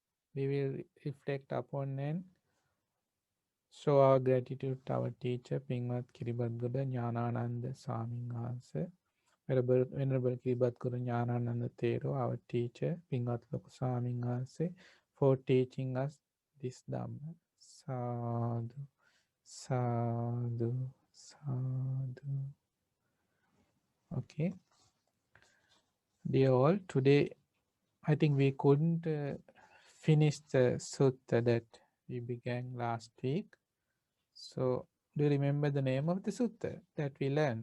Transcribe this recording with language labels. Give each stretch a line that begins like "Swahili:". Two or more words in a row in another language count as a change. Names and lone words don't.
English: we will reflect upon and show our gratitude to our teacher, Pingmat Kiribadguru Jnanananda Swamin Wahanse. Venerable Kiribadguru Jnanananda Thero, our teacher, Pingmat Loku Swamin Wahanse, for teaching us this Dhamma.
Pali: Sadhu, sadhu, sadhu.
English: Okay. Dear all, today I think we couldn't finish the sutta that we began last week. So, do you remember the name of the sutta that we learned?